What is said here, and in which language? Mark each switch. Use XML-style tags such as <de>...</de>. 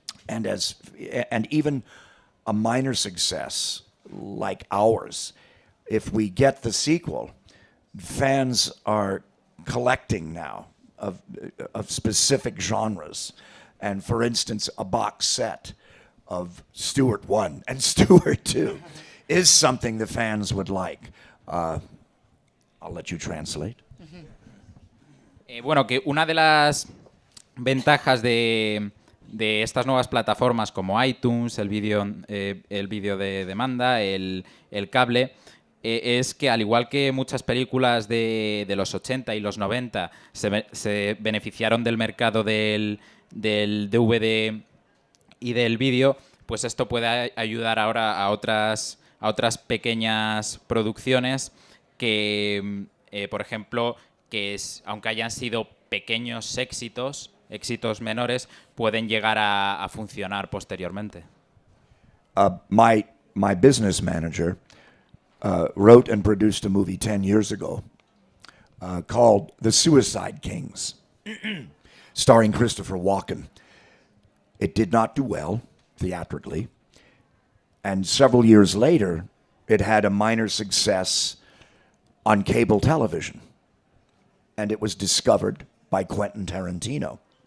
<en>And even a minor success like ours, if we get the sequel, fans are collecting now of specific genres. And for instance, a box set of Stuart 1 and Stuart 2 is something the fans would like. I'll let you translate.</en> <es>Bueno, que una de las ventajas de estas nuevas plataformas como iTunes, el vídeo de demanda, el cable, es que al igual que muchas películas de los 80 y los 90 se beneficiaron del mercado del DVD y del vídeo, pues esto puede ayudar ahora a otras pequeñas producciones que, por ejemplo, aunque hayan sido pequeños éxitos menores, pueden llegar a funcionar posteriormente.</es> <en>My business manager wrote and produced a movie 10 years ago called The Suicide Kings, starring Christopher Walken. It did not do well theatrically, and several years later, it had a minor success on cable television, and it was discovered by Quentin Tarantino.</en>